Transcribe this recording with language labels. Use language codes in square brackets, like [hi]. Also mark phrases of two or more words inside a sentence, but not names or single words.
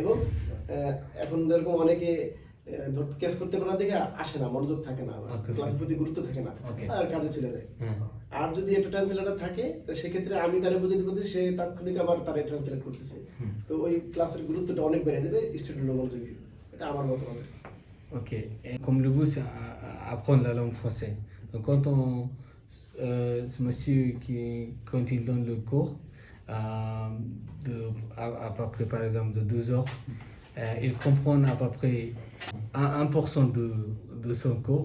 [bn] এবং এখন যেরকম অনেকে কেস করতে পারা দেখে আসে না, মনোযোগ থাকে না, ক্লাসের প্রতি গুরুত্ব থাকে না, আর কাজে চলে যায়। আর যদি একটা ট্রান্সলেটর থাকে, সেক্ষেত্রে আমি তারা বুঝাইতে পারছি, সে তাৎক্ষণিক আবার তারা ট্রান্সলেট করতেছে, তো ওই ক্লাসের গুরুত্বটা অনেক বেড়ে যাবে, স্টুডেন্ট মনোযোগী। এটা আমার মতামত। [fr] Ok. Et comme le but, c'est apprendre la langue française. Donc, quand ce monsieur quand il donne le cours, à peu près par exemple de 12 heures, il comprend à peu près 1% de son cours.